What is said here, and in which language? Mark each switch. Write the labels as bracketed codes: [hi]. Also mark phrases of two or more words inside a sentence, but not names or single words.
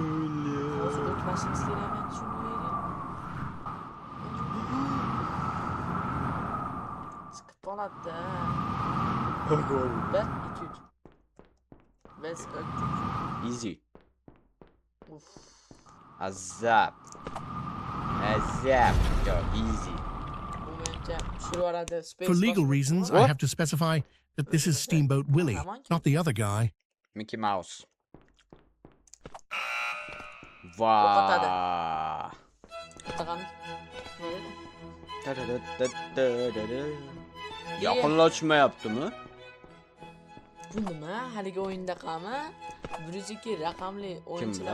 [uz] Hozir o'tmasimiz kerak ekan, shuni chiqib qoladi. 1 2 3. Biz o'tdik. [en] Easy. Uf. [uz] Azap. Azap. [en] Yo, easy. [uz] Bu menimcha shu orada space [en] For legal [uz] bosib [en] reasons, I What? have to specify that this is Steamboat Willie, not the other guy. Mickey Mouse. [uz] Yo'qotadi. Va. Tag'an. Yaqinlashmayaptimi? Bu nima? Haligi o'yindaqami? 102 raqamli o'yinchilar.